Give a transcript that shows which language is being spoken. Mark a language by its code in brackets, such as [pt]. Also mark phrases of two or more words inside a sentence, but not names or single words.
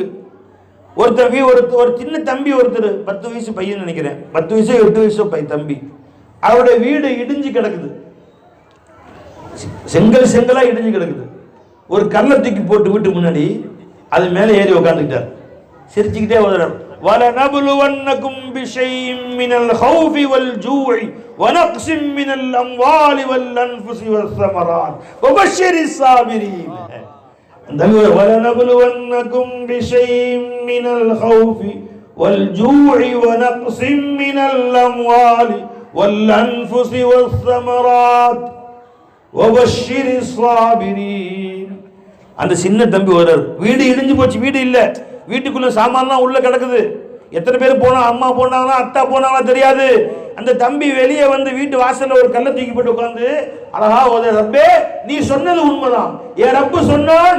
[ta] ஒரு சின்ன தம்பி ஒருத்தர் 10 வயசு பையன் நினைக்கிறேன் 10 வயசோ 8 வயசோ தம்பி அவருடைய வீடு இடிஞ்சு கிடக்குது. செங்கலா இடிஞ்சு கிடக்குது. ஒரு கல்லை தூக்கி போட்டு வீட்டு முன்னாடி அது மேலே ஏறி உட்காந்துக்கிட்டார். சிரிச்சுக்கிட்டே வர்றார். [ar] وَلَنَبْلُوَنَّكُمْ بِشَيْءٍ مِّنَ الْخَوْفِ وَالْجُوعِ وَنَقْصٍ مِّنَ الْأَمْوَالِ وَالْأَنفُسِ وَالثَّمَرَاتِ وَبَشِّرِ الصَّابِرِينَ. وَلَنَبْلُوَنَّكُمْ بِشَيْءٍ مِّنَ الْخَوْفِ وَالْجُوعِ وَنَقْصٍ مِّنَ الْأَمْوَالِ وَالْأَنفُسِ وَالثَّمَرَاتِ وَبَشِّرِ الصَّابِرِينَ. [ta] அந்த சின்ன தம்பி வர்றார். வீடு இடிஞ்சு போச்சு. வீடு இல்லை. வீட்டுக்குள்ள சாமான்லாம் உள்ள கிடக்குது. எத்தனை பேர் போனா அம்மா போனாங்களா அத்தா போனாங்களா தெரியாது. அந்த தம்பி வெளியே வந்து வீட்டு வாசல்ல ஒரு கல்லை தூக்கி போட்டு உட்காந்து அழகா ஓத ரப்பே நீ சொன்னது உண்மைதான். என் ரப்பு சொன்னான்.